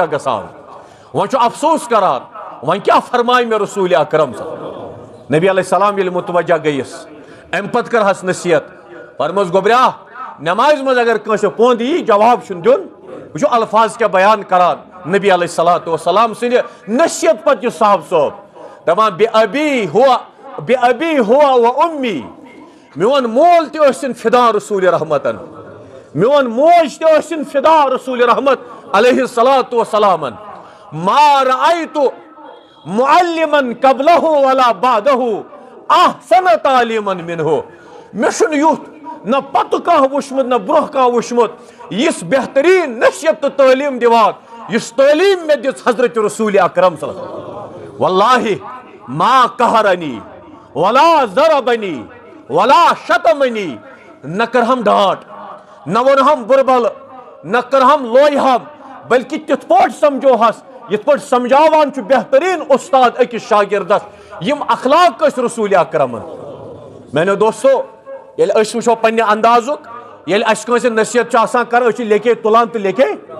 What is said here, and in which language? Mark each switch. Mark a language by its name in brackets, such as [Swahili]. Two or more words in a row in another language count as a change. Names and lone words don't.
[Kashmiri] گژھان وۄنۍ چھُ افسوس کران وۄنۍ کیاہ فرمایہِ مےٚ رسول اکرم نبی [Arabic] علیہ السلام [Kashmiri] ییٚلہِ متوجہ گٔیِس امہ پتہٕ کٔرہس نصیحت فرموس گوبریا نماز مز اگر کٲنٛسہِ پوند یی جواب چھُنہٕ دیُن وٕچھو الفاظ کیاہ بیان کران نبی [Arabic] علیہ الصلوۃ والسلام [Kashmiri] سٕنٛدِ نصیحت پتہٕ یہِ صاحب صوب دپان [Arabic] بے ابی ہوا و امی [Kashmiri] میون مول تہ ٲسِن فدا رسول رحمتن میون موج تہ ٲسِن فدا رسول رحمت [Arabic] علیہ الصلاۃ والسلام ما رأيت معلما قبله ولا بعده احسن تعلیما منه [Kashmiri] مے چھُنہٕ یُتھ نہ پتہٕ کانٛہہ وُچھمُت نہ برونٛہہ کانٛہہ وُچھمُت یُس بہتریٖن نصیحت تہٕ تعلیٖم دِوان یُس تعلیٖم مےٚ دِژ حضرت رسول اکرم [Arabic] صلی اللہ علیہ وسلم واللہ ما قہرنی ولا ضربنی ولا شتمنی [Kashmiri] نہ کرہم ڈانٹ نہ ونہم بربل نہ کرہم لویہم بلکہ تِتھ پٲٹھۍ سمجھوہس یِتھ پٲٹھۍ سمجھاوان چھُ بہتریٖن اُستاد أکِس شاگردس یِم اخلاق ٲسۍ رسول اکرمن میانیو دوستو ییٚلہِ أسۍ وٕچھو پننہِ اندازُک ییٚلہِ اَسہِ کٲنٛسہِ نصیحت چھُ آسان کران أسۍ چھِ لیکھے تُلان تہٕ لیکھے